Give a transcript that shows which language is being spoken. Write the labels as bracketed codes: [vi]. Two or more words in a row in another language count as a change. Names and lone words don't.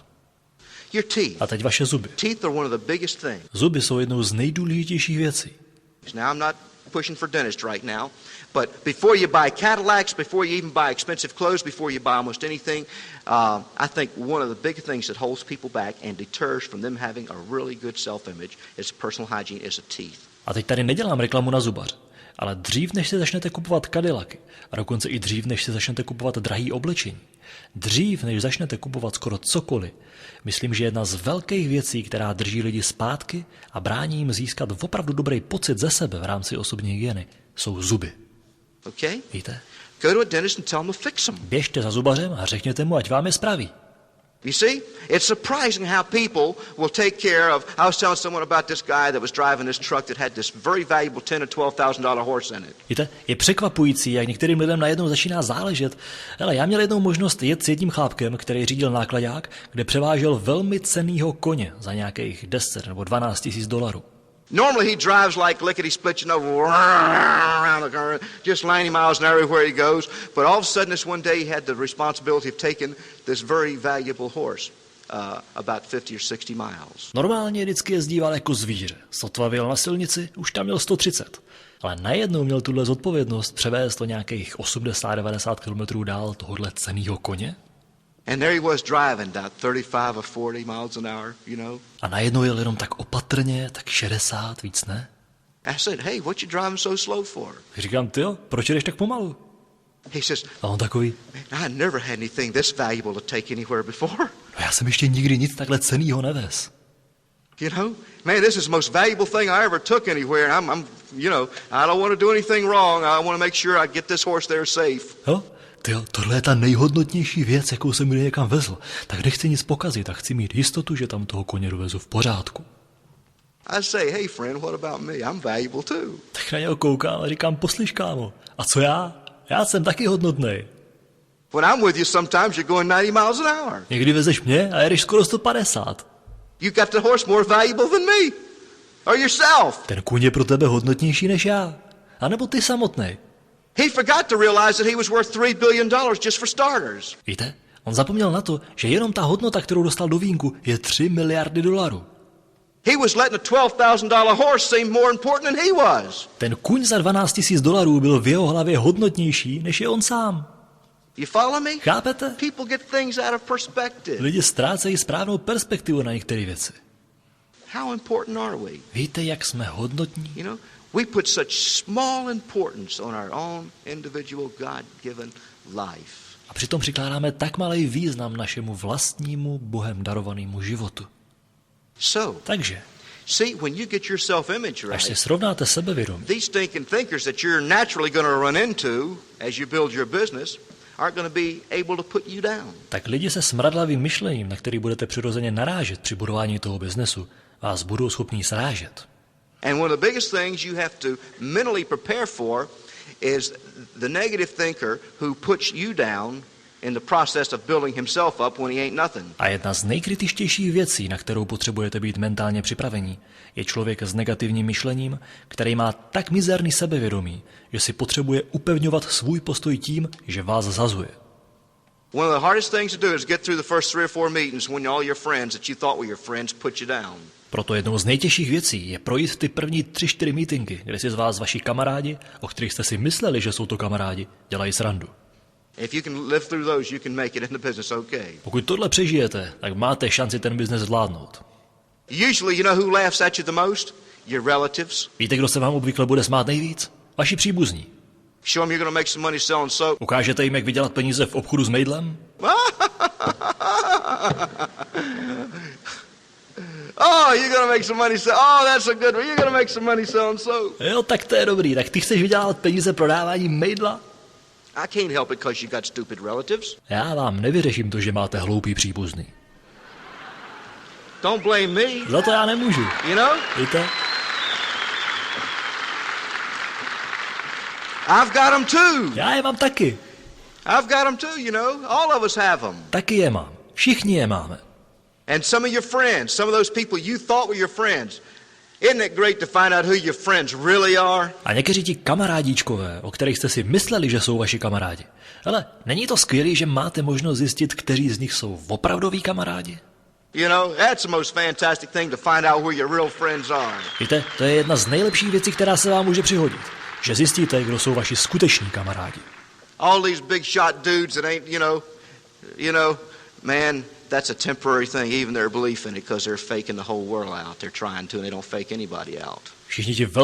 [en] Your teeth. [cs] A teď vaše zuby. [en] Teeth are one of the biggest things. [cs] Zuby jsou jednou z nejdůležitějších věcí. [en] Now, I'm not pushing for dentist right now, but before you buy Cadillacs, before you even buy expensive clothes, before you buy almost anything, I think one of the big things that holds people back and deters from them having a really good self-image is personal hygiene is the teeth. [cs] A teď tady nedělám reklamu na zubař, ale dřív, než si začnete kupovat Cadillacy, a dokonce i dřív, než si začnete kupovat drahý oblečení, Dřív, než začnete kupovat skoro cokoliv, myslím, že jedna z velkých věcí, která drží lidi zpátky a brání jim získat opravdu dobrý pocit ze sebe v rámci osobní hygieny, jsou zuby. [en] Okay? [cs] Víte? [en] Go to a dentist and tell him to fix them. [cs] Běžte za zubařem a řekněte mu, ať vám je spraví. [en] You see? It's surprising how people will take care of... I was telling someone about this guy that was driving this truck that had this very valuable $10,000 or $12,000 horse in it. [cs] Víte, je překvapující, jak některým lidem najednou začíná záležet. Hele, já měl jednou možnost jet s jedním chlápkem, který řídil náklaďák, kde převážel velmi cennýho koně za nějakých 10 nebo 12 tisíc dolarů. [en] Normally he drives like lickety-split, you know, around the car, just 90 miles an hour everywhere he goes. But all of a sudden this one day he had the responsibility of taking this very valuable horse about 50 or 60 miles. [cs] Normálně vždycky jezdíval jako zvíře. Sotva vyjel na silnici, už tam měl 130. Ale najednou měl tuhle zodpovědnost převést o nějakých 80-90 kilometrů dál tohohle cennýho koně. [en] And there he was driving about 35 or 40 miles an hour, you know. [cs] A najednou jel jenom tak opatrně, tak 60, víc ne? [en] I said, hey, what you driving so slow for? [cs] Říkám, tyjo, proč jdeš tak pomalu? [en] He says, [cs] A on takový, [en] man, I never had anything this valuable to take anywhere before. [cs] no já jsem ještě nikdy nic takhle cennýho nevez. [en] You know, man, this is the most valuable thing I ever took anywhere. And I'm you know, I don't want to do anything wrong. I want to make sure I get this horse there safe. [cs] Jo? Tyjo, tohle je ta nejhodnotnější věc, jakou jsem kdy někam vezl. Tak nechci nic pokazit a chci mít jistotu, že tam toho koně dovezu v pořádku. [en] I say, hey friend, what about me? I'm valuable too. [cs] Tak na něho koukám a říkám, poslyš kámo, a co já? Já jsem taky hodnotnej. [en] When I'm with you, sometimes you're going 90 miles an hour. [cs] Někdy vezeš mě a jedeš skoro 150. [en] You got the horse more valuable than me. Or yourself. [cs] Ten kůň je pro tebe hodnotnější než já. A nebo ty samotnej. [en] He forgot to realize that he was worth $3 billion just for starters. [cs] Víte, on zapomněl na to, že jenom ta hodnota, kterou dostal do vínku, je 3 miliardy dolarů. [en] He was letting a $12,000 horse seem more important than he was. [cs] Ten kůň za 12 tisíc dolarů byl v jeho hlavě hodnotnější, než je on sám. [en] You follow me? [cs] Chápete? [en] People get things out of perspective. [cs] Lidi ztrácejí správnou perspektivu na některé věci. [en] How important are we? [cs] Víte, jak jsme hodnotní? [en] You know, we put such small importance on our own individual God-given life. [cs] A přitom přikládáme tak malý význam našemu vlastnímu Bohem darovanému životu. [en] So, [cs] Takže, [en] see, when you get your self-image [cs] až si [en] right, [cs] srovnáte sebevědomí, [en] these stinking thinkers that you're naturally going to run into as you build your business aren't going to be able to put you down. [cs] tak lidi se smradlavým myšlením, na který budete přirozeně narážet při budování toho biznesu, vás budou schopní srážet. [en] And one of the biggest things you have to mentally prepare for is the negative thinker who puts you down in the process of building himself up when he ain't nothing. [cs] A jedna z nejkritičtějších věcí, na kterou potřebujete být mentálně připravení, je člověk s negativním myšlením, který má tak mizerný sebevědomí, že si potřebuje upevňovat svůj postoj tím, že vás zazuje. [en] One of the hardest things to do is get through the first 3 or 4 meetings when all your friends that you thought were your friends put you down. [cs] Proto jednou z nejtěžších věcí je projít ty první 3-4 meetingy, kde si z vás vaši kamarádi, o kterých jste si mysleli, že jsou to kamarádi, dělají srandu. [en] If you can live through those, you can make it in the business okay. [cs] Pokud tohle přežijete, tak máte šanci ten biznes zvládnout. [en] Usually, you know who laughs at you the most? Your relatives. [cs] Víte, kdo se vám obvykle bude smát nejvíc? Vaši příbuzní. [en] Show them you're going to make some money selling soap. [cs] Ukážete jim, jak vydělat peníze v obchodu s mejdlem? [en] Oh, you're going to make some money selling. Oh, that's a good one. You're going to make some money selling soap. [cs] Jo, tak to je dobrý. Tak ty chceš vydělat peníze prodáváním mejdla? [en] I can't help it because you got stupid relatives. [cs] Já vám nevyřeším to, že máte hloupý příbuzný. [en] Don't blame me. [cs] Za to já nemůžu. [en] You know? [cs] Víte? [en] I've got them too. [cs] Já je mám taky. [en] I've got them too, you know. All of us have them. [cs] Taky je mám. Všichni je máme. [en] And some of your friends, some of those people you thought were your friends, isn't it great to find out who your friends really are? [cs] A někteří ti kamarádíčkové, o kterých jste si mysleli, že jsou vaši kamarádi. Ale není to skvělé, že máte možnost zjistit, kteří z nich jsou opravdoví kamarádi? [en] You know, that's the most fantastic thing to find out who your real friends are. [cs] Víte, to je jedna z nejlepších věcí, která se vám může přihodit. Že zjistíte, kdo jsou vaši skuteční kamarádi. [en] All these big shot dudes that ain't, you know, man, that's a temporary thing, even their belief in it, because they're faking the whole world out. They're trying to, and they don't fake anybody out.